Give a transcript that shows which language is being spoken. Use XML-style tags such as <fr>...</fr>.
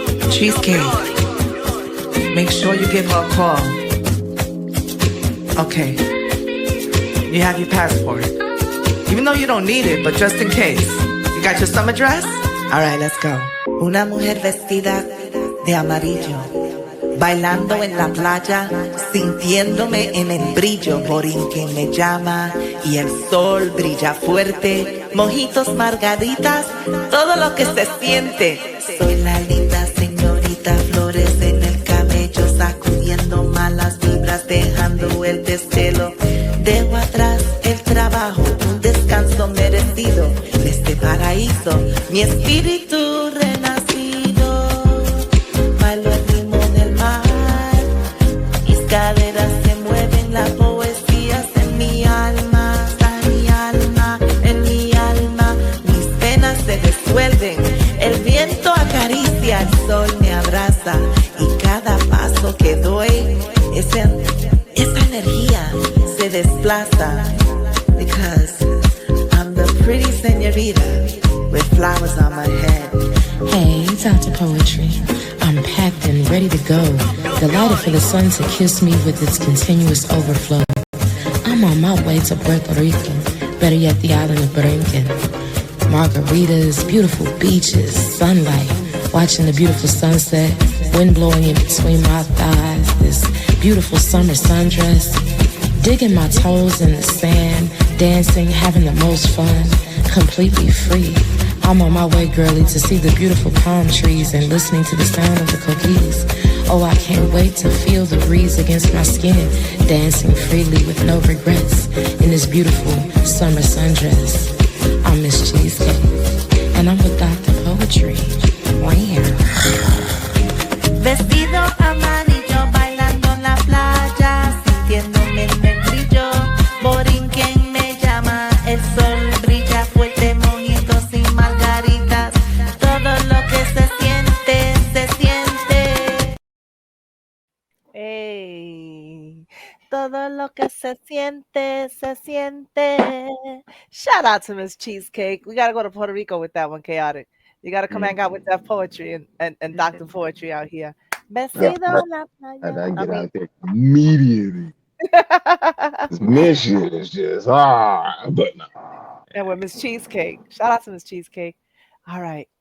<en>Cheesecake. Make sure you give her a call. Okay. You have your passport. Even though you don't need it, but just in case. You got your summer dress? All right, let's go.</en> <es>Una mujer vestida de amarillo, bailando en la playa, sintiéndome en el brillo. Borinquen me llama y el sol brilla fuerte. Mojitos, margaritas, todo lo que se siente. Soy la linda señorita, flores en el cabello, sacudiendo malas vibras, dejando el desvelo. Dejo atrás el trabajo, un descanso merecido de este paraíso, mi espíritu renacido. Bailo el ritmo del mar, mis caderas se mueven, la poesía es en mi alma, está en mi alma, en mi alma. Mis penas se disuelven, el viento acaricia, el sol me abraza y cada paso que doy, esa energía se desplaza.</es> <en>Because I'm the pretty señorita with flowers on my head. Hey, Dr. Poetry. I'm packed and ready to go, delighted for the sun to kiss me with its continuous overflow. I'm on my way to Puerto Rico, better yet the island of Borinquen. Margaritas, beautiful beaches, sunlight, watching the beautiful sunset, wind blowing in between my thighs, this beautiful summer sundress, digging my toes in the sand, dancing, having the most fun, completely free. I'm on my way, girlie, to see the beautiful palm trees and listening to the sound of the coquilles. Oh, I can't wait to feel the breeze against my skin, dancing freely with no regrets in this beautiful summer sundress. I'm Miss Cheesecake, and I'm with Dr. Poetry. Wow.</en> <es>Vestido amarillo, bailando en la playa, sintiéndome en el brillo. Borinquen me llama, el sol brilla fuerte, mojitos y margaritas. Todo lo que se siente, se siente. Hey, todo lo que se siente, se siente.</es> <en>Shout out to Miss Cheesecake. We gotta go to Puerto Rico with that one, Chaotic. You gotta come hang out with that poetry and Dr. Poetry out here.</en> <es>Vestido en la playa.</es> <en>I get out there immediately. This mission is just but no. And with Miss Cheesecake. Shout out to Miss Cheesecake. All right.</en>